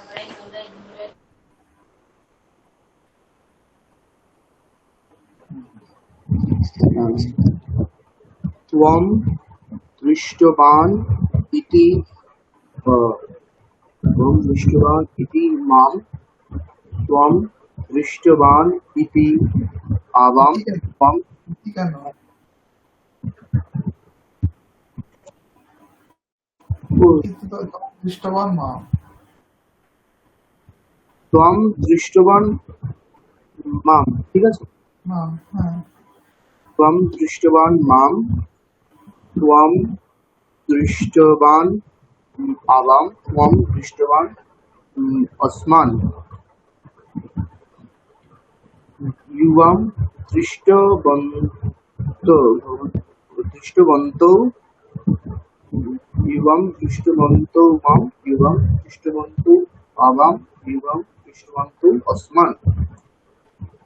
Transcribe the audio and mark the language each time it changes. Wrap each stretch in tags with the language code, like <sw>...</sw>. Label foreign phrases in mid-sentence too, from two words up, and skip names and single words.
<sa>त्वं दृष्टवान् इति त्वं दृष्टवान् इति मां त्वं दृष्टवान् इति आवां त्वं</sa> <bn>কেন দৃষ্টবান মা</bn> <sa>त्वं दृष्टवान् मां</sa> <bn>ঠিক আছে মা হ্যাঁ</bn> <sa>त्वं दृष्टवान् मां त्वं दृष्टवान् आवां त्वं दृष्टवान् अस्मान् युवां दृष्टवन्तौ युवां दृष्टवन्तौ मां युवां दृष्टवन्तौ आवां युवां दृष्टवन्तौ अस्मान्</sa>